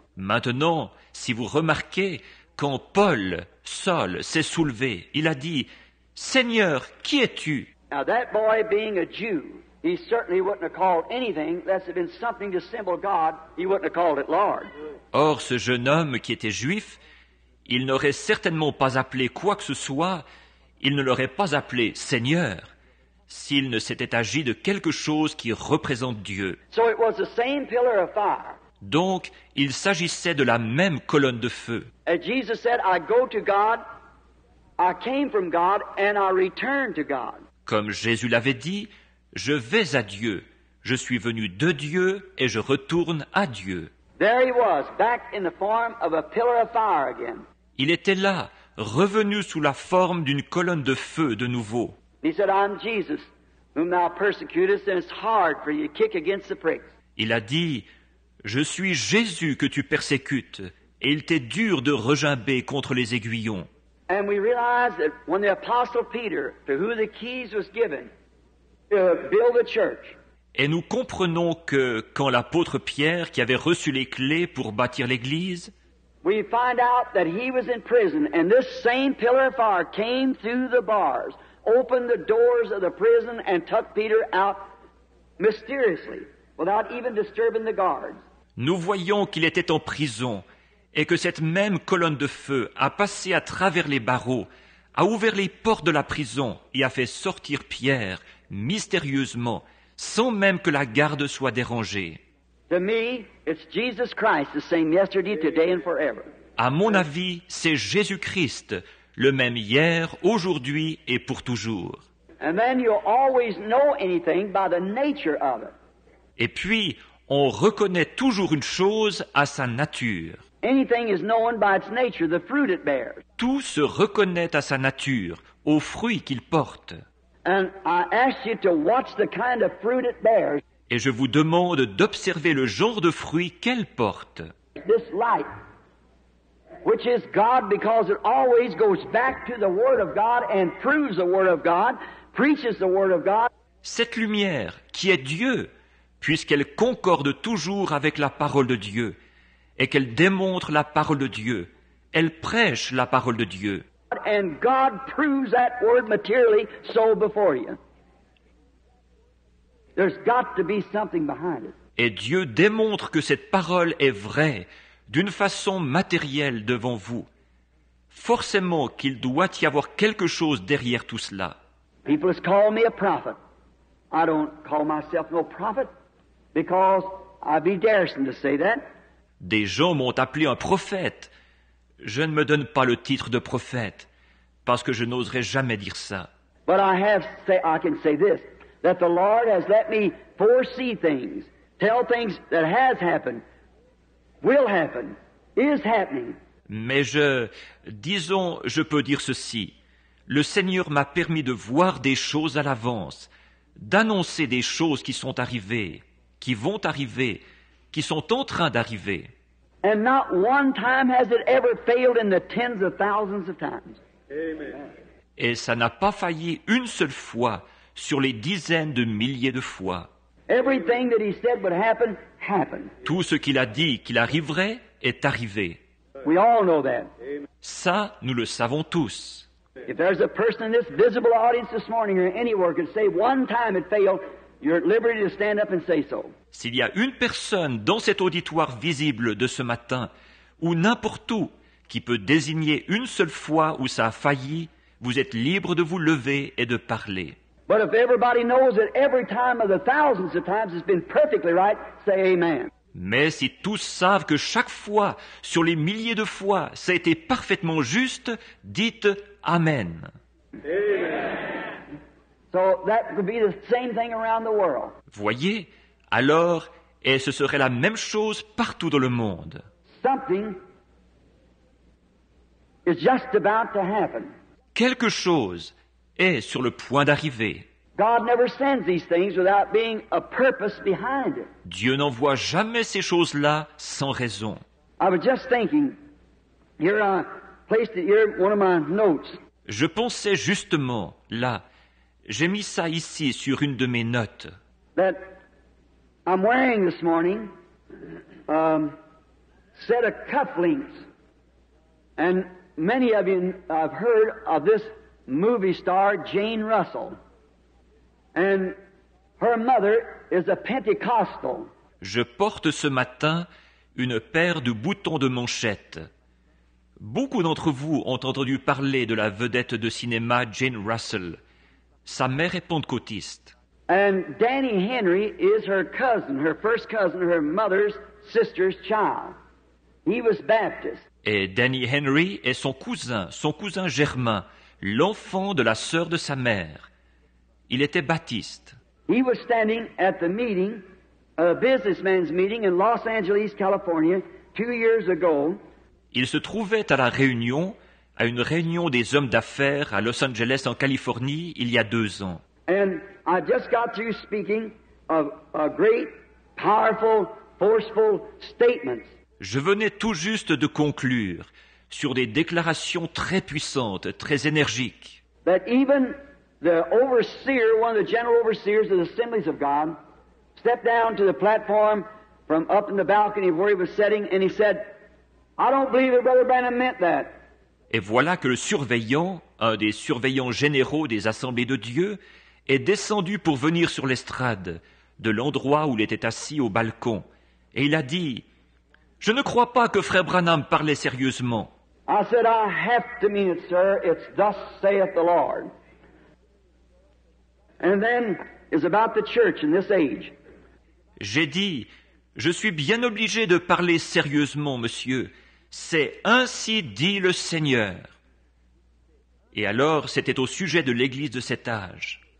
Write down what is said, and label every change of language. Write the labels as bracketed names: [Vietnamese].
[French] Maintenant, si vous remarquez, quand Paul, Saul, s'est soulevé, il a dit, « Seigneur, qui es-tu » [English] Now, that boy being a Jew, he certainly wouldn't have called anything unless it had been something to symbol God. He wouldn't have called it Lord. [French] Or, ce jeune homme qui était juif, il n'aurait certainement pas appelé quoi que ce soit, il ne l'aurait pas appelé Seigneur, s'il ne s'était agi de quelque chose qui représente Dieu. [English] So it was the same pillar of fire. [French] Donc, il s'agissait de la même colonne de feu. [English] As Jesus said, I go to God, I came from God, and I return to God. [French] Comme Jésus l'avait dit, je vais à Dieu, je suis venu de Dieu et je retourne à Dieu. [English] There he was, back in the form of a pillar of fire again. [French] Il était là, revenu sous la forme d'une colonne de feu de nouveau. [English] He said, I'm Jesus, whom thou persecutest, and it's hard for you to kick against the pricks. [French] Il a dit, je suis Jésus que tu persécutes, et il t'est dur de regimber contre les aiguillons. [English] And we realize that when the Apostle Peter, to whom the keys was given to build the church, [French] Et nous comprenons que quand l'apôtre Pierre, qui avait reçu les clés pour bâtir l'Église, [English] we find out that he was in prison, and this same pillar of fire came through the bars, opened the doors of the prison, and took Peter out mysteriously, without even disturbing the guards. [French] nous voyons qu'il était en prison et que cette même colonne de feu a passé à travers les barreaux, a ouvert les portes de la prison et a fait sortir Pierre mystérieusement, sans même que la garde soit dérangée. [English] To me, it's Jesus Christ, the same yesterday, today, and forever. [French] À mon avis, c'est Jésus-Christ, le même hier, aujourd'hui et pour toujours. [English] And then you'll always know anything by the nature of it. [French] Et puis, on reconnaît toujours une chose à sa nature. [English] Anything is known by its nature, the fruit it bears. [French] Tout se reconnaît à sa nature, aux fruits qu'il porte. [English] And I ask you to watch the kind of fruit it bears. [French] Et je vous demande d'observer le genre de fruits qu'elle porte. [English] This light, which is God, because it always goes back to the Word of God and proves the Word of God, preaches the Word of God. [French] Cette lumière, qui est Dieu, puisqu'elle concorde toujours avec la parole de Dieu, et qu'elle démontre la parole de Dieu, elle prêche la parole de Dieu. [English] And God proves that Word materially so before you. There's got to be something behind it. [French] Et Dieu démontre que cette parole est vraie, d'une façon matérielle devant vous. Forcément qu'il doit y avoir quelque chose derrière tout cela. [English] People has called me a prophet. I don't call myself no prophet because I'd be daring to say that. [French] Des gens m'ont appelé un prophète. Je ne me donne pas le titre de prophète, parce que je n'oserais jamais dire ça. [English] But I can say this, that the Lord has let me foresee things, tell things that has happened, will happen, is happening. [French] Mais je peux dire ceci. Le Seigneur m'a permis de voir des choses à l'avance, d'annoncer des choses qui sont arrivées, qui vont arriver, qui sont en train d'arriver. [English] And not one time has it ever failed in the tens of thousands of times. Amen. [French] Et ça n'a pas failli une seule fois sur les dizaines de milliers de fois. [English] Everything that he said would happen, happened. [French] Tout ce qu'il a dit qu'il arriverait est arrivé. [English] We all know that. [French] Ça, nous le savons tous. [English] If there's a person in this visible audience this morning or anywhere could say one time it failed, you're at liberty to stand up and say so. [French] S'il y a une personne dans cet auditoire visible de ce matin, ou n'importe où, qui peut désigner une seule fois où ça a failli, vous êtes libre de vous lever et de parler. [English] But if everybody knows that every time of the thousands of times it's been perfectly right, say amen. [French] Mais si tous savent que chaque fois, sur les milliers de fois, ça a été parfaitement juste, dites Amen. [English] So that could be the same thing around the world. [French] Voyez, alors, et ce serait la même chose partout dans le monde. [English] Something is just about to happen. [French] Quelque chose est sur le point d'arriver. [English] God never sends these things without being a purpose behind it. [French] Dieu n'envoie jamais ces choses-là sans raison. [English] I was just thinking, here I placed it here, one of my notes. [French] Je pensais justement, là, j'ai mis ça ici sur une de mes notes. [English] That I'm wearing this morning set of cufflinks. And many of you have heard of this movie star, Jane Russell. And her mother is a Pentecostal. [French] Je porte ce matin une paire de boutons de manchette. Beaucoup d'entre vous ont entendu parler de la vedette de cinéma Jane Russell. Sa mère est pentecôtiste. [English] And Danny Henry is her cousin, her first cousin, her mother's sister's child. He was Baptist. [French] Et Danny Henry est son cousin germain, l'enfant de la sœur de sa mère. Il était baptiste. [English] He was standing at the meeting, a businessman's meeting in Los Angeles, California, 2 years ago. [French] Il se trouvait à une réunion des hommes d'affaires à Los Angeles, en Californie, il y a 2 ans. [English] And I just got through speaking of great, powerful, forceful statements. [French] Je venais tout juste de conclure sur des déclarations très puissantes, très énergiques. [English] That even the overseer, one of the general overseers of the assemblies of God, stepped down to the platform from up in the balcony where he was sitting, and he said, I don't believe that Brother Branham meant that. [French] Et voilà que le surveillant, un des surveillants généraux des assemblées de Dieu, est descendu pour venir sur l'estrade, de l'endroit où il était assis au balcon. Et il a dit, « Je ne crois pas que frère Branham parlait sérieusement. » [English] I said, I have to mean it, sir. It's thus saith the Lord. And then is about the church in this age. [French] J'ai dit, « Je suis bien obligé de parler sérieusement, monsieur. C'est ainsi dit le Seigneur. » Et alors, c'était au sujet de l'Église de cet âge.